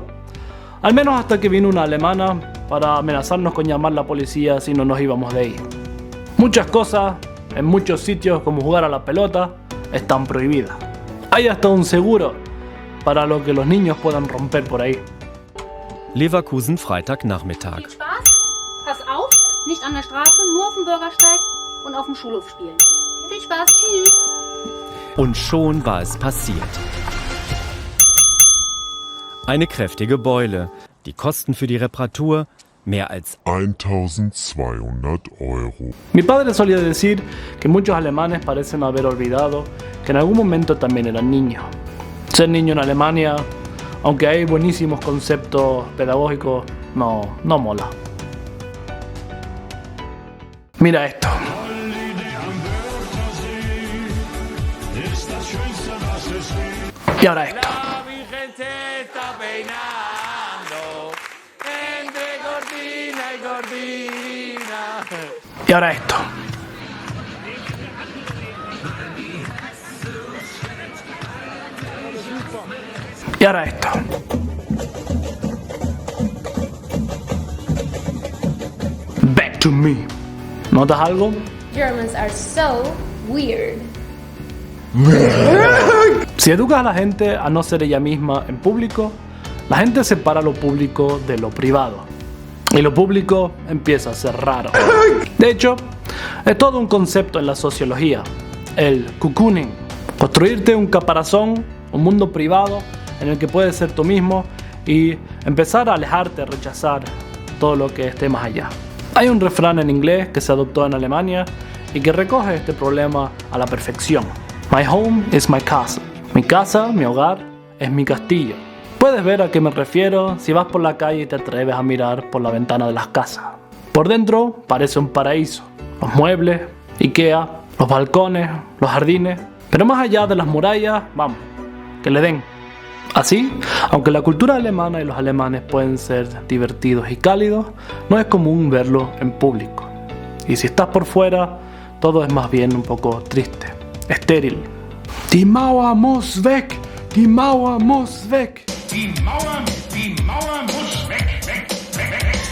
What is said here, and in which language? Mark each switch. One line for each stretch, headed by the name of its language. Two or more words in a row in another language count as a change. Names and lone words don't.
Spanish: Al menos hasta que vino una alemana para amenazarnos con llamar a la policía si no nos íbamos de ahí. Muchas cosas, en muchos sitios como jugar a la pelota, están prohibidas. Hay hasta un seguro para lo que los niños puedan romper por ahí.
German: Leverkusen, Freitagnachmittag. Viel Spaß, pass auf, nicht an der Straße, nur auf dem Bürgersteig und auf dem Schulhof spielen. Viel Spaß, tschüss. Und schon war es passiert. Eine kräftige Beule. Die Kosten für die Reparatur mehr als 1.200 Euro.
Spanish: Mi padre solía decir que muchos alemanes parecen haber olvidado que en algún momento también eran niños. Ser niño en Alemania, aunque hay buenísimos conceptos pedagógicos, no mola. Mira esto. Y ahora esto. Y ahora esto. Y ahora esto.
English: Back to me.
Spanish: ¿Notas algo?
English: Germans are so weird.
Spanish: Si educas a la gente a no ser ella misma en público, la gente separa lo público de lo privado. Y lo público empieza a ser raro. De hecho, es todo un concepto en la sociología. El cocooning. Construirte un caparazón, un mundo privado en el que puedes ser tú mismo y empezar a alejarte, a rechazar todo lo que esté más allá. Hay un refrán en inglés que se adoptó en Alemania y que recoge este problema a la perfección.
English: My home is my castle.
Spanish: Mi casa, mi hogar, es mi castillo. Puedes ver a qué me refiero si vas por la calle y te atreves a mirar por la ventana de las casas. Por dentro parece un paraíso. Los muebles, Ikea, los balcones, los jardines. Pero más allá de las murallas, vamos, que le den. Así, aunque la cultura alemana y los alemanes pueden ser divertidos y cálidos, no es común verlo en público. Y si estás por fuera, todo es más bien un poco triste, estéril.
German: Die Mauer muss weg! Die Mauer muss weg! Die Mauer muss weg, weg, weg, weg.